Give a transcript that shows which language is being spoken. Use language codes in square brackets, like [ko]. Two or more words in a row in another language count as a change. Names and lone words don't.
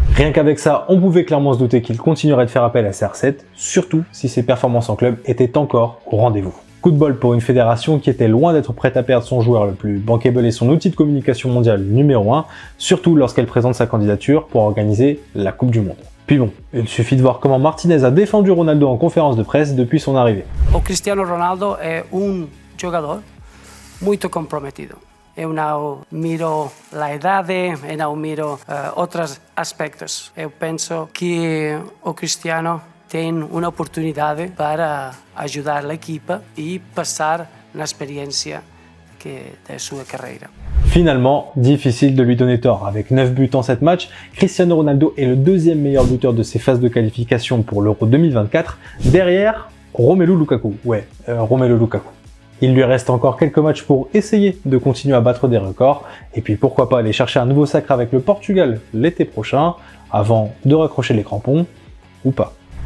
[fr] Rien qu'avec ça, on pouvait clairement se douter qu'il continuerait de faire appel à CR7, surtout si ses performances en club étaient encore au rendez-vous. Coup de bol pour une fédération qui était loin d'être prête à perdre son joueur le plus bankable et son outil de communication mondial numéro 1, surtout lorsqu'elle présente sa candidature pour organiser la Coupe du Monde. Puis bon, il suffit de voir comment Martinez a défendu Ronaldo en conférence de presse depuis son arrivée. [pt] O Cristiano Ronaldo é jogador muito comprometido. Eu não miro a idade, eu não miro outros aspectos. Eu penso que o Cristiano tem uma oportunidade para ajudar a equipa e passar na experiência de sua carreira. [fr] Finalement, difficile de lui donner tort. Avec 9 buts en 7 matchs, Cristiano Ronaldo est le deuxième meilleur buteur de ses phases de qualification pour l'Euro 2024, derrière Romelu Lukaku. Romelu Lukaku. Il lui reste encore quelques matchs pour essayer de continuer à battre des records, et puis pourquoi pas aller chercher un nouveau sacre avec le Portugal l'été prochain, avant de raccrocher les crampons, ou pas.